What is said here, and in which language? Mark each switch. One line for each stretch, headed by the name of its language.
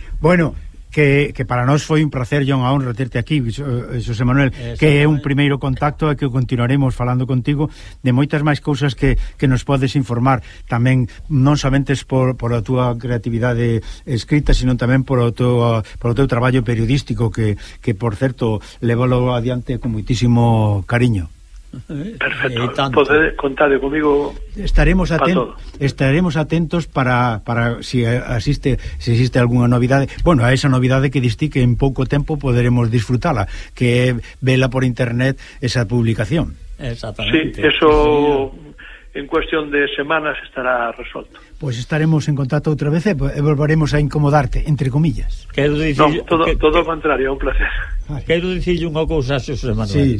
Galician: Bueno, que para nós foi un prazer e unha honra terte aquí, José Manuel, que é un primeiro contacto e que continuaremos falando contigo de moitas máis cousas que nos podes informar tamén, non somente por a túa creatividade escrita, sino tamén por o teu traballo periodístico que por certo levalo adiante con moitísimo cariño. Perfecto, pode contar comigo. Estaremos atentos para se existe alguna novidade. Bueno, a esa novidade que diste que en pouco tempo poderemos disfrutala, que é vela por internet esa publicación. Exactamente.
Spanish: Sí, eso en cuestión de semanas estará resolto. Pues estaremos en contacto otra vez y volveremos a incomodarte, entre comillas. Todo contrario, un placer. Quiero decir una cosa, José Manuel.